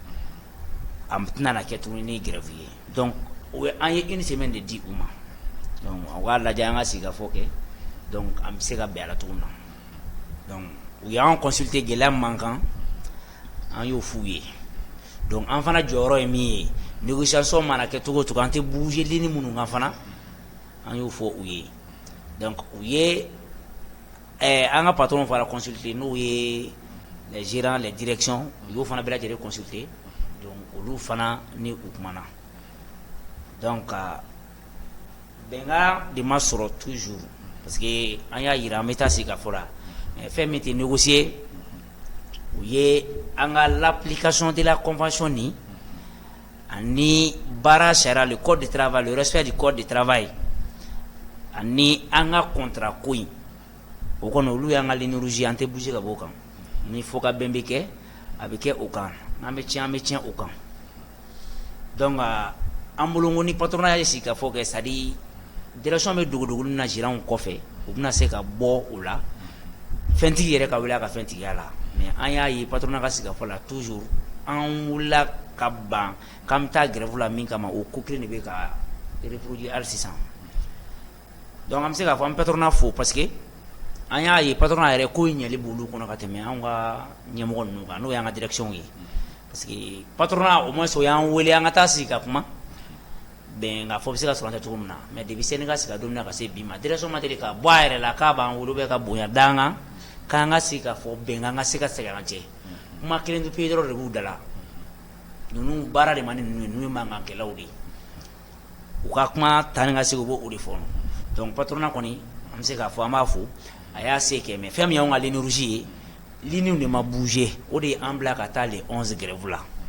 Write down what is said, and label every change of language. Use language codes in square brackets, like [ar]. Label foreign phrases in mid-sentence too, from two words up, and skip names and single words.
[bm] a tɛna na kɛ tuguni ni grève ye donc an ye [fr] une semaine [bm] de di u ma donc u k'a lajɛ an ka sigi ka fɔ kɛ donc an bɛ se ka bɛn a la cogo min na donc u y'an consulter gɛlɛya min b'an kan an y'o f'u ye donc an fana jɔyɔrɔ ye min ye négociation mana kɛ cogo o cogo an tɛ bouger ligne minnu kan fana an y'o fɔ u ye donc u ye an ka patron fana consulter n'o ye [fr] les gérants les directions [bm] u y'o fana bɛɛ lajɛlen consulter donc olu fana ni u kumana donc bɛnkan de ma sɔrɔ [fr] toujours parce que [bm] an y'a yira an bɛ taa sigi ka fɔ la fɛn min tɛ négocier u ye an ka [fr] l'application de la convention [bm] ni ani baara sariya [fr] le code de travail le respect du code de travail [bm] ani an ka contrat ko in o kɔni olu y'an ka [fr] ligne rouge [bm] an tɛ bouger ka bɔ o kan ni fo ka bɛn bɛ kɛ a bɛ kɛ o kan n'an bɛ tiɲɛ an bɛ tiɲɛ o kan donc an bolo ko ni patronat ye sigi ka fɔ kɛ [fr] c'est à dire direction [bm] bɛ dogodogo na gérant kɔfɛ u bɛna se ka bɔ o la fɛntigi yɛrɛ ka wuli a ka fɛntigiya la mais an y'a ye patronat ka sigi ka fɔ la toujours an wulila ka ban k'an bɛ taa grève la min kama o ko kelen de bɛ ka reproduire hali sisan donc an bɛ se k'a fɔ an patronat fo [fr] parce que [bm] an y'a ye patronat yɛrɛ ko ɲɛli b'olu kɔnɔ ka tɛmɛ an ka ɲɛmɔgɔ ninnu kan n'o y'an ka direction ye [fr] parce que patronat au moins [bm] o y'an wele an ka taa sigi ka kuma bɛn k'a fɔ bɛ se ka sɔrɔ an tɛ cogo min na [fr] mais depuis [bm] seni ka sigi ka don min na ka se bi ma direction ma deli ka bɔ a yɛrɛ la k'a b'an wolo bɛ ka bonya d'an kan k'an ka sigi ka fɔ bɛnkan ka se ka segin an cɛ kuma kelen pe dɔrɔn de b'u da la ninnu baara de ma ni ninnu ye ninnu ye mankankɛlaw de ye u ka kuma taa ni ka segin u b'o de fɔ donc patronat kɔni an bɛ se k'a fɔ an b'a fo a y'a se kɛ mais fɛn min y'anw ka [fr] ligne rouge [bm] ye ligne de ma bouger o de ye an bila ka taa les 11 grève la.